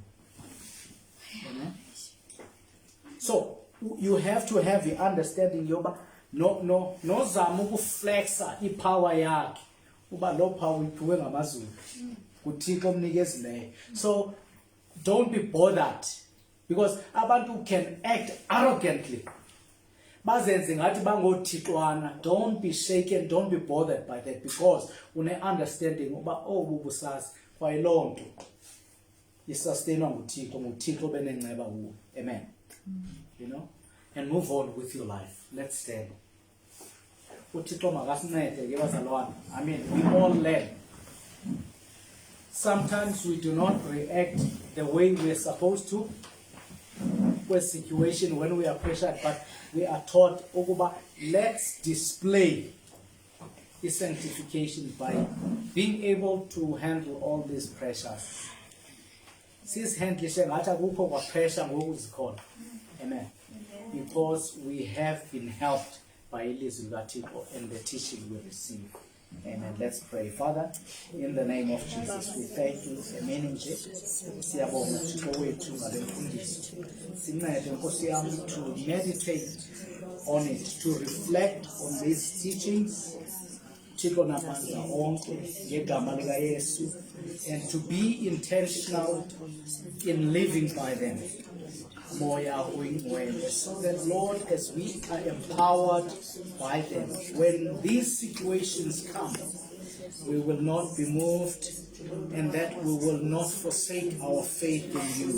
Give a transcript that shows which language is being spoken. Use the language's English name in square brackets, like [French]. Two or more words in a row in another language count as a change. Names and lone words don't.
[English] Amen. So you have to have the understanding [Xhosa] yoba no zama ukuflexa ipower yakhe uba lo power iphiwe ngamazulu kuThixo omnikezileyo. [English] So don't be bothered because abantu can act arrogantly [Xhosa] bazenze ngathi bangothixwana. [English] Don't be shaken, don't be bothered by that, because [Xhosa] une-understanding uba bubusazi kwayiloo nto isustainwa nguThixo benenceba kuwo. [English] Amen. You know, and move on with your life. Let's stand. [Xhosa] uThixo makasincede ke bazalwane. [English] I mean, we all learn. Sometimes we do not react the way we're supposed to with situation when we are pressured, but we are taught ukuba let's display the sanctification by being able to handle all these pressures. [Xhosa] Sisihandlishe ngathi akukho kwa pressure ngokuzikhona. [English] Amen. Because we have been helped by [Xhosa] ilizwi likaThixo [English] and the teaching we receive. Amen. Let's pray. Father, in the name of Jesus, we thank you. [Xhosa] Emini nje siyabonga Thixo wethu ngale mfundiso. Sincede Nkosi yami [English] to meditate on it, to reflect on these teachings. [Xhosa] Thixo namandla onke ngegama lika Yesu, [English] and to be intentional in living by them. [Xhosa] Moya uyingcwele, [English] so that Lord, as we are empowered by them, when these situations come, we will not be moved, and that we will not forsake our faith in you.